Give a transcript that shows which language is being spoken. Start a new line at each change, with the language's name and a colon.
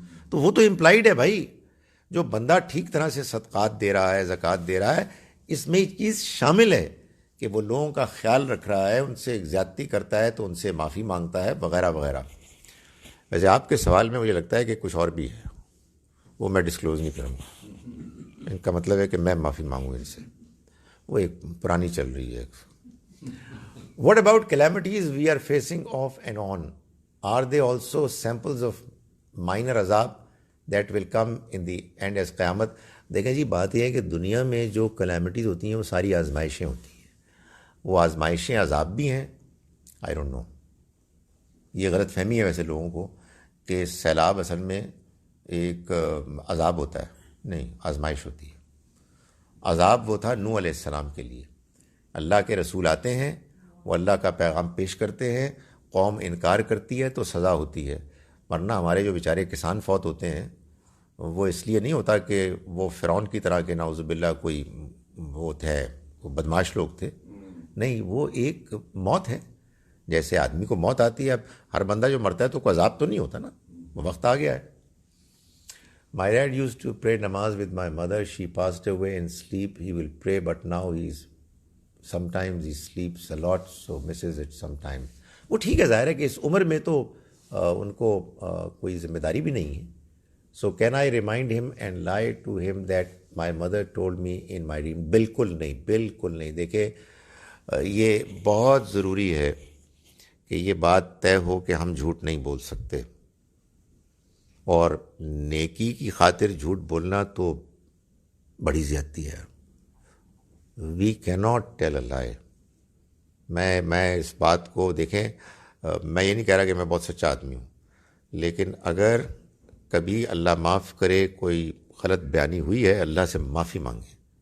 Urdu: تو وہ تو امپلائڈ ہے بھائی, جو بندہ ٹھیک طرح سے صدقات دے رہا ہے, زکوٰۃ دے رہا ہے, اس میں ایک چیز شامل ہے کہ وہ لوگوں کا خیال رکھ رہا ہے, ان سے زیادتی کرتا ہے تو ان سے معافی مانگتا ہے وغیرہ وغیرہ. ویسے آپ کے سوال میں مجھے لگتا ہے کہ کچھ اور بھی ہے, وہ میں ڈسکلوز نہیں کروں گا. ان کا مطلب ہے کہ میں معافی مانگوں ان سے, وہ ایک پرانی چل رہی ہے.
English: What about calamities we are facing off and on? Are they also samples of minor azab that will come in the end as qayamat?
Urdu: دیکھیں جی, بات یہ ہے کہ دنیا میں جو کلیمٹیز ہوتی ہیں وہ ساری آزمائشیں ہوتی ہیں. وہ آزمائشیں عذاب بھی ہیں.
English: I don't know,
Urdu: یہ غلط فہمی ہے ویسے لوگوں کو کہ سیلاب اصل میں ایک عذاب ہوتا ہے. نہیں, آزمائش ہوتی ہے. عذاب وہ تھا نوح علیہ السلام کے لیے. اللہ کے رسول آتے ہیں, وہ اللہ کا پیغام پیش کرتے ہیں, قوم انکار کرتی ہے تو سزا ہوتی ہے. ورنہ ہمارے جو بیچارے کسان فوت ہوتے ہیں وہ اس لیے نہیں ہوتا کہ وہ فرعون کی طرح کے نعوذ باللہ کوئی وہ تھے, وہ بدماش لوگ تھے. نہیں, وہ ایک موت ہے. جیسے آدمی کو موت آتی ہے, اب ہر بندہ جو مرتا ہے تو کوئی عذاب تو نہیں ہوتا نا, وہ وقت آ گیا ہے.
English: My dad used to pray namaz with my mother. She passed away in sleep. He will pray, but now sometimes he sleeps a lot, so misses it sometimes.
Urdu: وہ ٹھیک ہے, ظاہر ہے کہ اس عمر میں تو ان کو کوئی ذمہ داری بھی نہیں ہے.
English: So can I remind him and lie to him that my mother told me in my dream?
Urdu: بالکل نہیں, بالکل نہیں. دیکھیں, یہ بہت ضروری ہے کہ یہ بات طے ہو کہ ہم جھوٹ نہیں بول سکتے. اور نیکی کی خاطر جھوٹ بولنا تو بڑی زیادتی ہے.
English: We can not tell a lie.
Urdu: میں اس بات کو, دیکھیں, میں یہ نہیں کہہ رہا کہ میں بہت سچا آدمی ہوں, لیکن اگر کبھی اللہ معاف کرے کوئی غلط بیانی ہوئی ہے, اللہ سے معافی مانگیں.